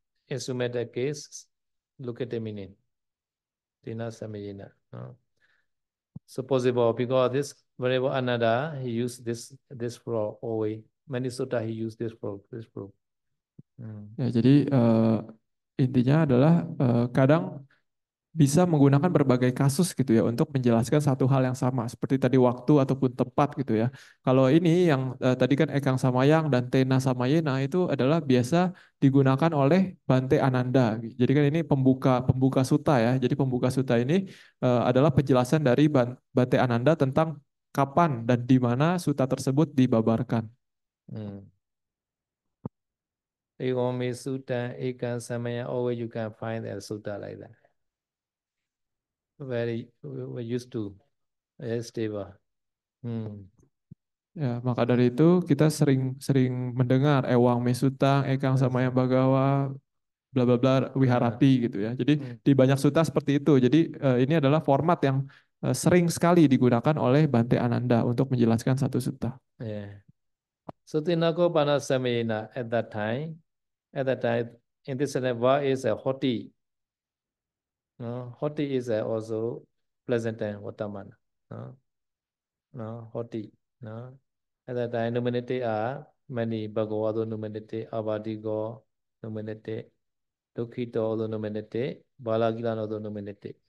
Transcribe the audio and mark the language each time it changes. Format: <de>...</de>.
<en>Instrumental case, look at the meaning. Tina samayina. So possible because this whenever Ananda he used this for always. Many sutta he used this for.</en> <id>Ya, jadi intinya adalah kadang bisa menggunakan berbagai kasus gitu ya untuk menjelaskan satu hal yang sama seperti tadi waktu ataupun tempat gitu ya. Kalau ini yang tadi kan Ekang Samayang dan Tena Samayena itu adalah biasa digunakan oleh Bante Ananda. Jadi kan ini pembuka pembuka suta ya. Jadi pembuka suta ini adalah penjelasan dari Bante Ananda tentang kapan dan di mana suta tersebut dibabarkan.</id> <en>Egomi sutta, Ekan samaya, always you can find a sutta like that. Very we used to, very stable.</en> <id>Ya, maka dari itu kita sering mendengar Ewang Mesutang, Ekang Samayang Bagawa, bla bla bla Wiharati gitu ya. Jadi di banyak suta seperti itu. Jadi ini adalah format yang sering sekali digunakan oleh Bante Ananda untuk menjelaskan satu suta.</id> <en>Yeah. So Tinako Panasamena at that time, in this level is a hoti. No, hoti is also pleasant and watamana. No, no, hoti. No, at that time nominated are many Bhagavado nominated, Abadigo nominated, Dukkito nominated, Balagilano nominated.</en>